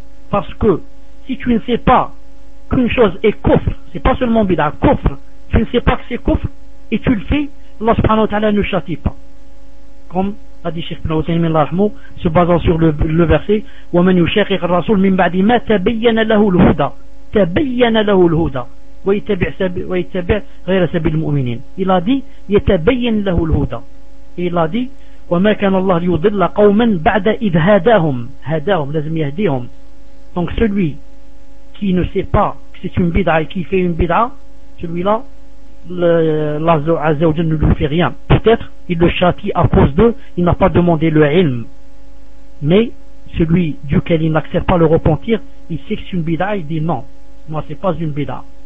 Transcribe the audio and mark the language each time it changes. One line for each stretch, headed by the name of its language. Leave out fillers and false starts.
French: Parce que si tu ne sais pas qu'une chose est kufr, c'est pas seulement bid'a, kufr, tu ne sais pas que c'est kufr et tu le fais, Allah subhanahu wa ta'ala ne châtie pas, comme a dit Cheikh Ibn Uthaymeen Rahmo, se basant sur le verset,
Arabic: wa man yushaqiq ar-rasul min ba'di ma tabayyana lahu al-huda tabayyana lahu al-huda وَيَتَبِعْ غَيْرَ سَبِيلِ الْمُؤْمِنِينَ.
French: Il a dit,
Arabic: يَتَبَيِّنْ لَهُ الْهُدَى.
French: Il a dit,
Arabic: وَمَا كَانَ اللَّهُ لِيُضِلَّ قَوْمًا بَعْدَ إِذْ هَدَاهُمْ. هَدَاهُمْ, لازم يهديهم.
French: Donc celui qui ne sait pas que c'est une bid'a et qui fait une bid'a, celui-là, Allah Azza wa Jalla ne lui fait rien. Peut-être, il le châtie à cause d'eux, il n'a pas demandé le ilm. Mais celui duquel il n'accepte pas le repentir, il sait que c'est une bid'a, il dit non, moi c'est pas une bid'a.